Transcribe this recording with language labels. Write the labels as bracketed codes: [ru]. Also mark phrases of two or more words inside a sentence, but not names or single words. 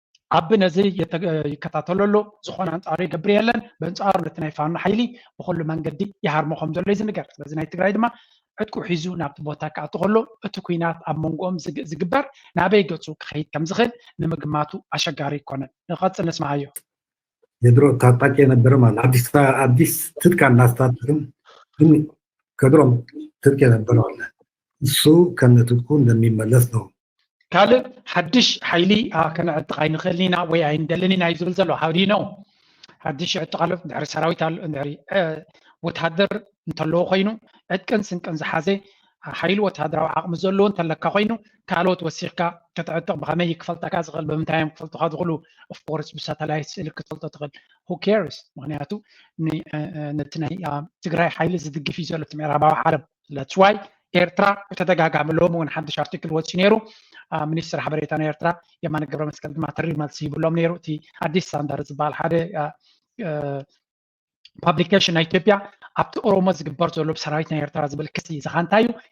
[ti] ኣብ ነዚ የተ-፣ ይከታተሎ ኣሎ። ዝኾነ ኣንጻሩ ይገብር የለን። በኣንጻሩ ነቲ ናይ ፋኖ ሓይሊ ብኩሉ መንገዲ ይሃርሞ ከም ዘሎ እዩ ዝንገር። ስለዚ ናይ ትግራይ ድማ ዕጥቁ ሒዙ ናብቲ ቦታ ክኣቱ ከሎ እቲ ኩናት ኣብ መንጎኦም ዝግ-፣ ዝግበር ናበይ ገጹ ክኸይድ ከም ዝኽእል ንምግማቱ ኣሸጋሪ ይኮነን። ንቐጽል ንስማዓዮ። [am] የድሮ ታጣቂ የነበረ ማለት ኣዲስ፣ ኣዲስ ትጥቅ እናስታጠቅን ግን ከድሮም ትጥቅ የነበረ አለ። እሱ ከነ ትጥቁ እንደሚመለስ ነው። [ti] ካልእ ሓድሽ ሓይሊ፣ አ፣ ከነዕጥቕ ኣይንኽእልን ኢና ወይ ኣይንደልን ኢና እዩ ዝብል ዘሎ። [en] How do you know? [ti] ሓድሽ ዕጥቕ ኣሎ፣ እንድሕሪ ሰራዊት ኣሎ፣ እንድሕሪ፣ እ፣ ወታደር እንተለዎ ኮይኑ ዕጥቅን ስንቅን ዝሓዘ፣ አ፣ ሓይሊ ወታደራዊ ዓቕሚ ዘለዎ እንተለካ ኮይኑ ካልኦት ወሲኽካ ክትዕጥቕ ብኸመይ ክፈልጠካ ዝኽእል? ብምንታይ እዮም ክፈልጡካ ዝኽእሉ? [en] Of course [ti] ብሳተላይት ስእሊ ክትፈልጦ ትኽእል። [en] Who cares? [ti] ምክንያቱ ን-፣ እ፣ እ፣ ነቲ ናይ፣ አ፣ ትግራይ ሓይሊ ዝድግፍ እዩ ዘሎ እቲ ምዕራባዊ ዓለም። [en] That's why [ti] ኤርትራ ብተደጋጋሚ ሎም እውን ሓድሽ ኣርቲክል ወፂኡ ነይሩ። አ፣ ሚኒስትር ሓበሬታ ናይ ኤርትራ የማነ ገብረ መስቀል ድማ ተሪር መልሲ ይብሎም ነይሩ። እቲ ኣዲስ ስታንዳርድ ዝበሃል ሓደ፣ አ፣ እ፣ ፓብሊኬሽን ናይ ኢትዮጵያ ኣብቲ ኦሮሞ ዝግበር ዘሎ ብሰራዊት ናይ ኤርትራ ዝብል ክሲ እዚ ኸ እንታይ እዩ?